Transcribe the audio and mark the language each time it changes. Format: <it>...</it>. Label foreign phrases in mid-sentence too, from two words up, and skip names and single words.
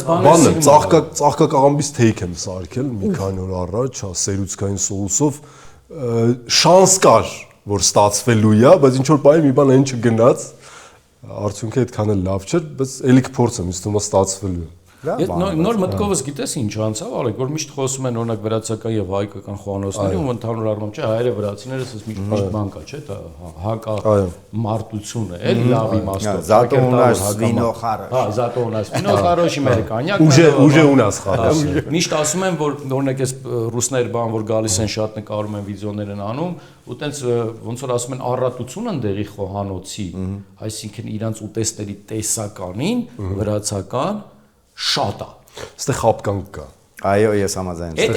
<hy>Բանը ծաղկակաղամբից թեյք եմ սարքել մի քանի օր առաջ, հա, սերուցքային սոուսով շանս կար, որ ստացվելու է, բայց ինչ որ բանի մի բան այն չգնաց, արդյունքը այդքան էլ լավ չէր, բայց ելի կփորձեմ, ինձ թվում է ստացվելու է։ Նոր մտքովս գիտես ինչ անցավ, Ալեք, որ միշտ խոսում են օրինակ վրացական եւ հայկական խոհանոցների ու ընդհանուր առմամբ չէ, հայերը վրացիներս միշտ բան կա, չէ, դա հակա մարտությունը, էլի լավ իմաստով։</hy> <ru>Зато у нас вино хорошее։ Հա, зато у нас вино хорошее,</ru> <hy>մեր կանյակ։</hy> <ru>Ուժե у нас хорошее։</ru> <hy>Միշտ ասում են, որ օրինակ այս ռուսներ բան, որ գալիս են շատ նկարում են վիդեոներ են անում, ու տենց ոնց որ ասում են առատություն ընդեղի խոհանոցի, այսինքն իրանց ուտեստների տեսականին վրացական շատ է։ Ստե խապկանք կա։ Այո, ես համաձայն եմ։</hy>